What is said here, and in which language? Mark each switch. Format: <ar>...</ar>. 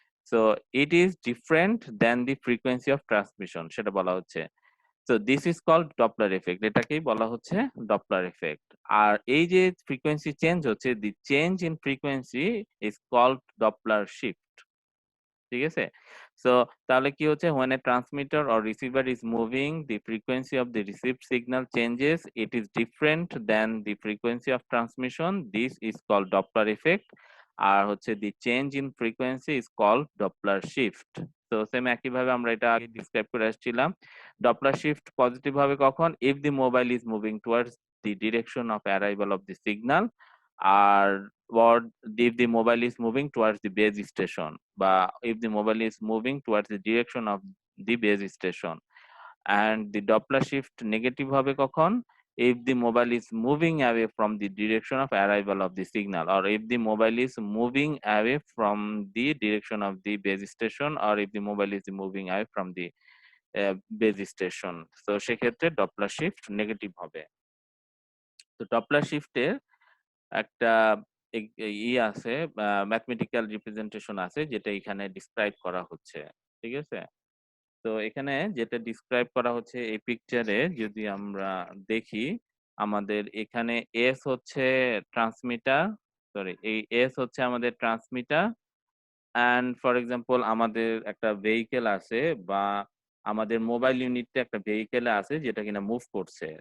<en>so it is different than the frequency of transmission,</en> <bn>সেটা বলা হচ্ছে।</bn> <en>so this is called Doppler effect,</en> <bn>এটাকেই বলা হচ্ছে ডপলার এফেক্ট। আর এই যে ফ্রিকোয়েন্সি চেঞ্জ হচ্ছে,</bn> <en>The change in frequency is called Doppler shift.</en> <bn>ঠিক আছে? সো তাহলে কি হচ্ছে,</bn> <en>when a transmitter or receiver is moving, the frequency of the received signal changes, it is different than the frequency of transmission, this is called Doppler effect।</en> <bn>আর হচ্ছে</bn> <en>the change in frequency is called Doppler shift।</en> <bn>তো same একই ভাবে আমরা এটা আগে describe করে আসছিলাম।</bn> <en>Doppler shift</en> <bn>positive হবে কখন,</bn> <en>if the mobile is moving towards the direction of arrival of the signal, আর or if the mobile is moving towards the base station, বা if the mobile is moving towards the direction of the base station। and the Doppler shift negative</en> <bn>হবে কখন,</bn> <en>if the mobile is moving away from the direction of arrival of the signal, or if the mobile is moving away from the direction of the base station, or if the mobile is moving away from the base station।</en> <bn>তো সেক্ষেত্রে Doppler shift negative হবে। তো Doppler shift এর একটা আছে, mathematical representation আছে যেটা এখানে ডিসক্রাইব করা হচ্ছে। ঠিক আছে? তো এখানে যেটা ডিসক্রাইব করা হচ্ছে এই পিকচারে যদি আমরা দেখি, আমাদের এখানে এস হচ্ছে ট্রান্সমিটার, সরি এই এস হচ্ছে আমাদের ট্রান্সমিটার, অ্যান্ড ফর এক্সাম্পল আমাদের একটা ভেহিকেল আছে বা আমাদের মোবাইল ইউনিটটা একটা ভেহিকেলে আছে যেটা কিনা মুভ করছে।</bn>